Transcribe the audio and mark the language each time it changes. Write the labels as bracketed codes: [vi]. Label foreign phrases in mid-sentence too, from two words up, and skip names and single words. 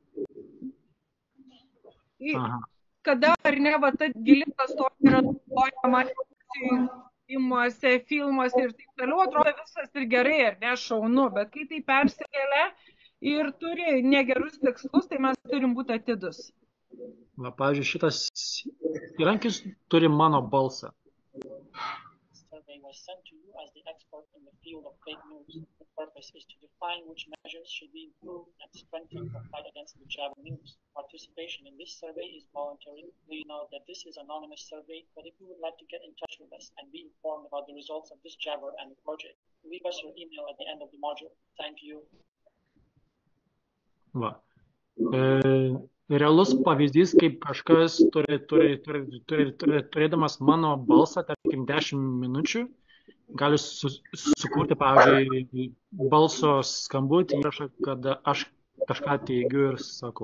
[lt] Kada ar ne, va, ta gili pastoja yra naudojama filmuose ir taip toliau, atrodo viskas ir gerai, ar ne, šaunu, bet kai tai persikelia ir turi negerus tikslus, tai mes turim būti atidus. Va, pavyzdžiui, šitas įrankis turi mano balsą. [en] Survey was sent to you as the expert in the field of fake news. The purpose is to define which measures should be improved and strengthened to fight against the jabber news. Participation in this survey is voluntary. Please note that this is an anonymous survey, but if you would like to get in touch with us and be informed about the results of this jabber and the project, leave us your email at the end of the module. Thank you. [lt] Va. Realus pavyzdys, kaip kažkas turėdamas mano balsą, tarkim, 10 minučių, gali sukurti, pavyzdžiui, balso skambutį įrašą, kada aš kažką teigiu ir sakau.